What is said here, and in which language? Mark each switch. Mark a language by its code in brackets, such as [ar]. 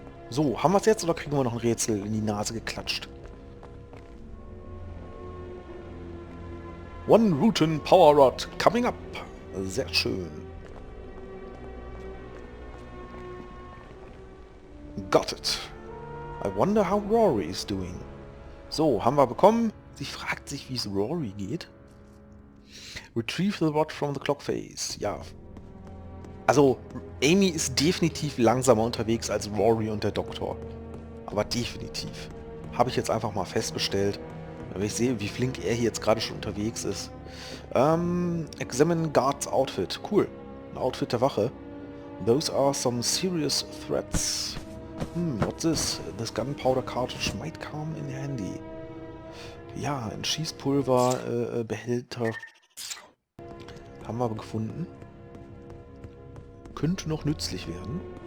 [de] So, haben wir es jetzt oder kriegen wir noch ein Rätsel in die Nase geklatscht? [en] One Rutan Power Rod coming up. [de] Sehr schön. [en] Got it. I wonder how Rory is doing. [de] So, haben wir bekommen. Sie fragt sich, wie es Rory geht. [en] Retrieve the rod from the clock face. [de] Ja. Also, Amy ist definitiv langsamer unterwegs als Rory und der Doktor. Aber definitiv. Habe ich jetzt einfach mal festgestellt. Wenn ich sehe, wie flink er hier jetzt gerade schon unterwegs ist. [en] Examine Guard's Outfit. Cool. [de] Ein Outfit der Wache. [en] Those are some serious threats. What's this? This gunpowder cartridge might come in handy. [de] Ja, ein Schießpulver, Behälter. Haben wir aber gefunden. Könnte noch nützlich werden.